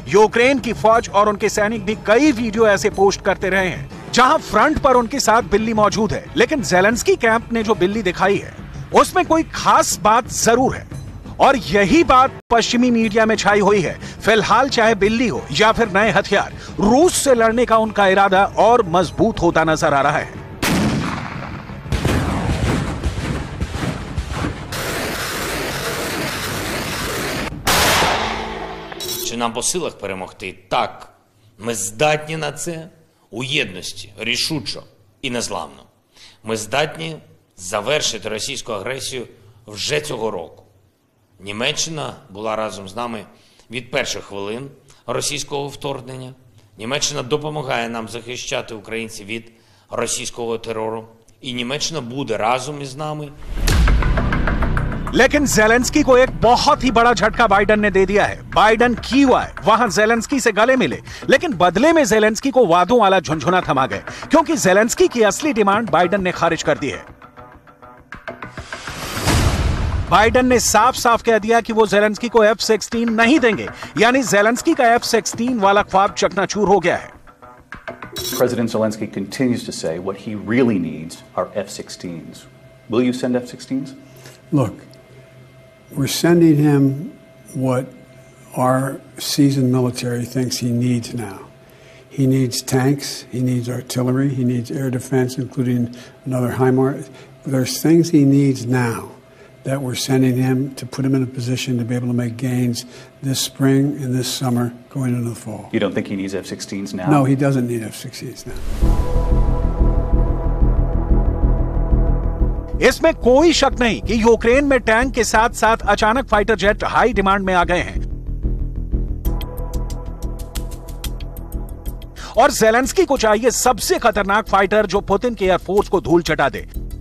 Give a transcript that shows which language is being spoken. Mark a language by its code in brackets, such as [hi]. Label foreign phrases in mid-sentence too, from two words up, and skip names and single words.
[hi] यूक्रेन की फौज और उनके सैनिक भी कई वीडियो ऐसे पोस्ट करते रहे हैं जहां फ्रंट पर उनके साथ बिल्ली मौजूद है, लेकिन ज़ेलेंस्की कैंप ने जो बिल्ली दिखाई है उसमें कोई खास बात जरूर है और यही बात पश्चिमी मीडिया में छाई हुई है। फिलहाल चाहे बिल्ली हो या फिर नए हथियार, रूस से लड़ने का उनका इरादा और मजबूत होता नजर आ रहा है। [uk] Чи нам по силах перемогти? Так, ми здатні на це у єдності, рішучо і незламно. Ми здатні завершити російську агресію вже цього року. Німеччина була разом з нами від перших хвилин російського вторгнення. Німеччина допомагає нам захищати українців від російського терору. І Німеччина буде разом із нами. [hi] लेकिन ज़ेलेंस्की को एक बहुत ही बड़ा झटका बाइडन ने दे दिया है। बाइडन कीव आए, वहां ज़ेलेंस्की से गले मिले, लेकिन बदले में ज़ेलेंस्की को वादों वाला झुनझुना थमा गए, क्योंकि ज़ेलेंस्की की असली डिमांड बाइडन ने खारिज कर दी है। बाइडन ने साफ साफ कह दिया कि वो ज़ेलेंस्की को F-16 नहीं देंगे, यानी ज़ेलेंस्की का F-16 वाला ख्वाब चकनाचूर हो गया है। [en] President Zelensky continues to say what he really needs are F-16s. Will you send F-16s? Look, we're sending him what our seasoned military thinks he needs now. He needs tanks, he needs artillery, he needs air defense, including another HIMARS. There's things he needs now that we're sending him to put him in a position to be able to make gains this spring and this summer going into the fall. You don't think he needs F-16s now? No, he doesn't need F-16s now. [hi] इसमें कोई शक नहीं कि यूक्रेन में टैंक के साथ साथ अचानक [en] fighter jet high demand [hi] में आ गए हैं और ज़ेलेंस्की को चाहिए सबसे खतरनाक फाइटर जो पुतिन के एयरफोर्स को धूल चटा दे।